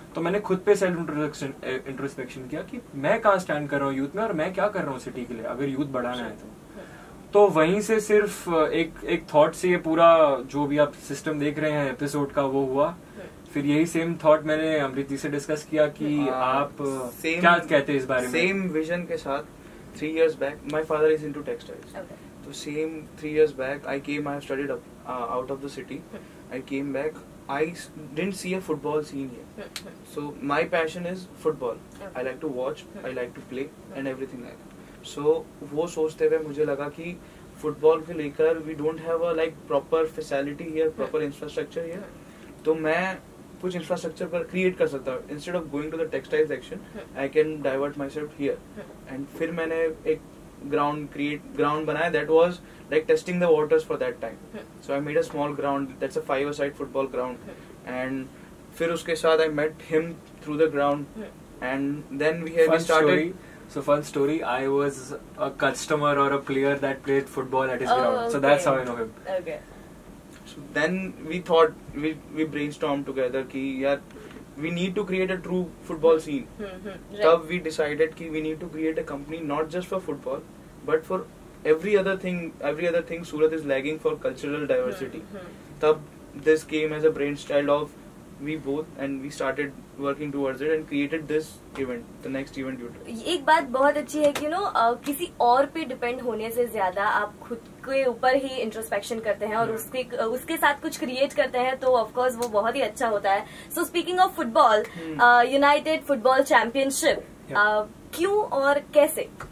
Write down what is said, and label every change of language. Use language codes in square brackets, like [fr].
[hi] तो मैंने खुद पे सेल्फ इंट्रोस्पेक्शन किया कि मैं कहाँ स्टैंड कर रहा हूँ यूथ में और मैं क्या कर रहा हूँ सिटी के लिए अगर यूथ बढ़ाना है तो वहीं से सिर्फ एक थॉट से ये पूरा जो भी आप सिस्टम देख रहे हैं एपिसोड का वो हुआ. फिर यही सेम थॉट मैंने अमृत जी से डिस्कस किया कि आप क्या कहते हैं इस बारे में. सेम विजन के साथ [en] 3 years back my father is into textiles. So same 3 years back I came, I have studied out of the city. I came back, I didn't see a football scene here. So my passion is football. I like to watch, I like to play and everything like that. So [hi] वो सोचते हुए मुझे लगा कि football के लेकर [en] we don't have a like proper facility here, proper infrastructure here. [hi] तो मैं कुछ इंफ्रास्ट्रक्चर पर क्रिएट कर सकता हूँ. [en] Instead of going to the textile section I can divert myself here. And [hi] फिर मैंने एक ग्राउंड बनाया [en] That was like testing the waters for that time. So I made a small ground that's a 5-a-side football ground. And [hi] फिर उसके साथ [en] I met him through the ground and then we started. So fun story, I was a customer or a player that played football at his ground. So that's how I know him. Okay. So then we thought, we brainstormed together [hi] कि यार [en] we need to create a true football scene. तब we decided कि we need to create a company not just for football but for every other thing Surat is lagging for cultural diversity. तब this came as a brainchild of we both and we started working towards it and created this event, the next event you did. [hi] एक बात बहुत अच्छी है कि किसी और पे डिपेंड होने से ज्यादा आप खुद के ऊपर ही इंट्रोस्पेक्शन करते हैं और उसके साथ कुछ क्रिएट करते हैं, तो ऑफ कोर्स वो बहुत ही अच्छा होता है. [en] so speaking of football, united football championship, [hi] क्यों और कैसे?